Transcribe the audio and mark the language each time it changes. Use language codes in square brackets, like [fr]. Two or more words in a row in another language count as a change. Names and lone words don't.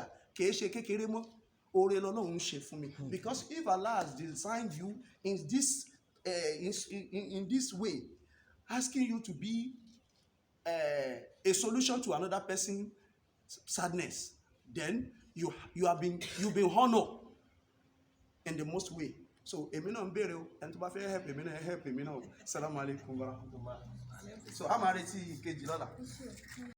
[en] Because if Allah has designed you in this way, asking you to be a solution to another person's sadness, then you've been honored in the most way. So, [yo] èmi náà ń bèrè o, ẹni tó bá fẹ́ help èmi náà. [ar] السلام عليكم ورحمة الله. [yo] So, a máa retí ìkejì lọ́la.